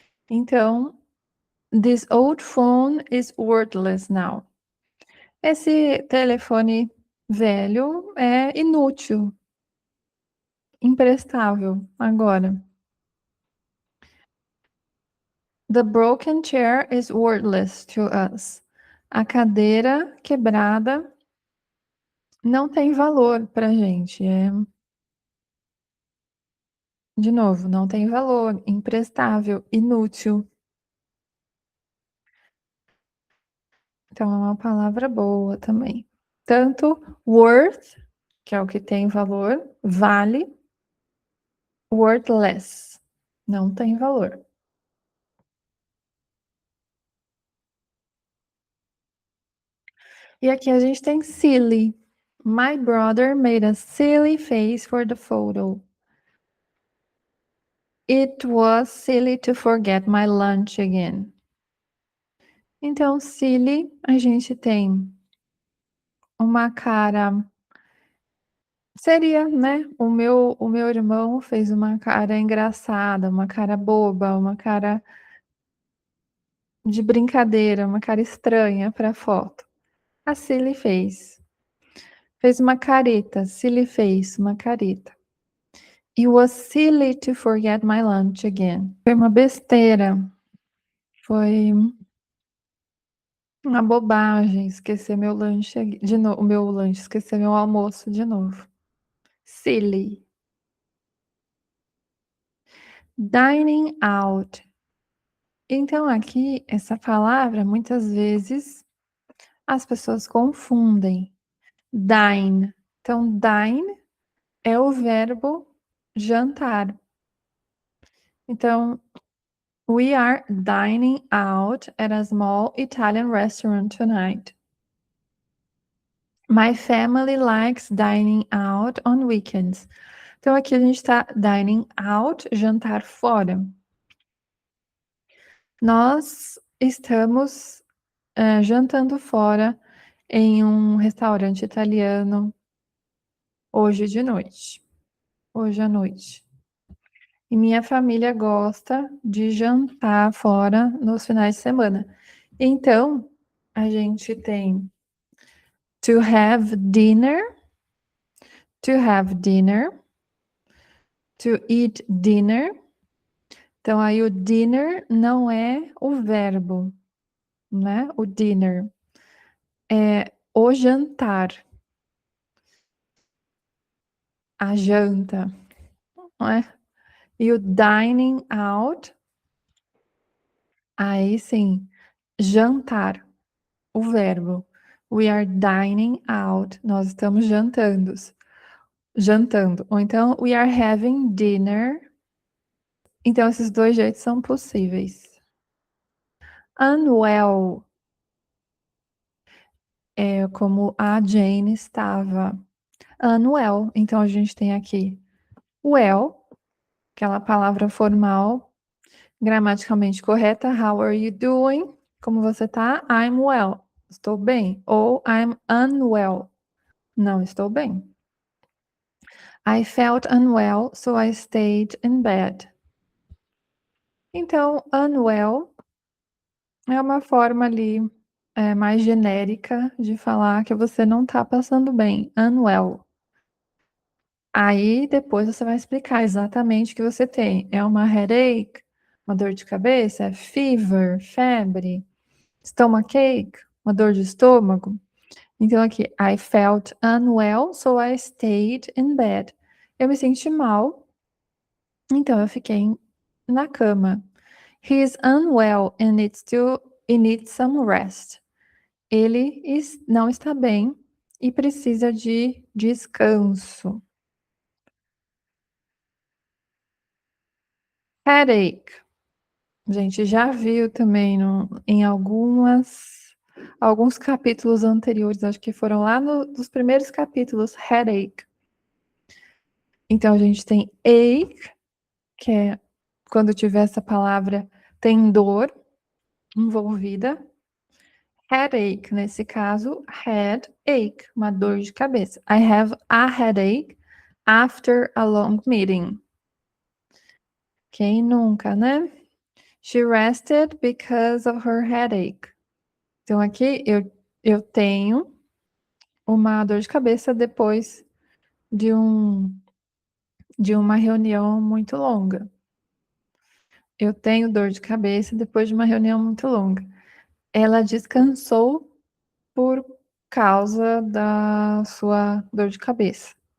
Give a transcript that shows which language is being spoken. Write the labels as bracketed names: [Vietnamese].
[English] Então, this old phone is worthless now. [Portuguese] Esse telefone velho é inútil, imprestável agora. [English] The broken chair is worthless to us. [Portuguese] A cadeira quebrada não tem valor pra gente. De novo, não tem valor, imprestável, inútil. Então é uma palavra boa também. Tanto worth, que é o que tem valor, vale, worthless, não tem valor. E aqui a gente tem silly. [English] My brother made a silly face for the photo. It was silly to forget my lunch again. [Portuguese] Então, silly, a gente tem uma cara. Seria, né? O meu irmão fez uma cara engraçada, uma cara boba, uma cara de brincadeira, uma cara estranha para a foto. A Silly fez. Fez uma careta. Silly fez uma careta. [English] It was silly to forget my lunch again. [Portuguese] Foi uma besteira. Foi uma bobagem esquecer meu lanche de novo, o meu lanche, esquecer meu almoço de novo. Silly. Dining out. Então aqui essa palavra muitas vezes as pessoas confundem. Dine. Então dine é o verbo jantar. [English] Então, we are dining out at a small Italian restaurant tonight. My family likes dining out on weekends. [Portuguese] Então, aqui a gente está dining out, jantar fora. Nós estamos jantando fora em um restaurante italiano hoje de noite. Hoje à noite. E minha família gosta de jantar fora nos finais de semana. Então, a gente tem [English] to have dinner, to have dinner, to eat dinner. [Portuguese] Então, aí o dinner não é o verbo, né? O dinner é o jantar, a janta. não é? E o dining out, aí sim, jantar, o verbo. [English] We are dining out. [Portuguese] Nós estamos jantando. Jantando. [English] Ou então, we are having dinner. [Portuguese] Então, esses dois jeitos são possíveis. Unwell é como a Jane estava. Unwell. Então, a gente tem aqui well, aquela palavra formal, gramaticalmente correta. [English] How are you doing? [Portuguese] Como você tá? [English] I'm well. [Portuguese] Estou bem. Ou [English] I'm unwell. [Portuguese] Não estou bem. [English] I felt unwell, so I stayed in bed. [Portuguese] Então, unwell é uma forma ali mais genérica de falar que você não tá passando bem. Unwell. Aí depois você vai explicar exatamente o que você tem. É uma headache, uma dor de cabeça, é fever, febre, stomachache, uma dor de estômago. [English] Então aqui, I felt unwell, so I stayed in bed. [Portuguese] Eu me senti mal, então eu fiquei na cama. [English] He is unwell and needs some rest. [Portuguese] Ele não está bem e precisa de descanso. Headache. A gente já viu também em alguns capítulos anteriores, acho que foram lá nos primeiros capítulos, headache. Então a gente tem ache, que é quando tiver essa palavra, tem dor envolvida. Headache, nesse caso, headache, uma dor de cabeça. [English] I have a headache after a long meeting. [Portuguese] Quem nunca, né? [English] She rested because of her headache. [Portuguese] Então aqui eu tenho uma dor de cabeça depois de uma reunião muito longa. Eu tenho dor de cabeça depois de uma reunião muito longa. Ela descansou por causa da sua dor de cabeça.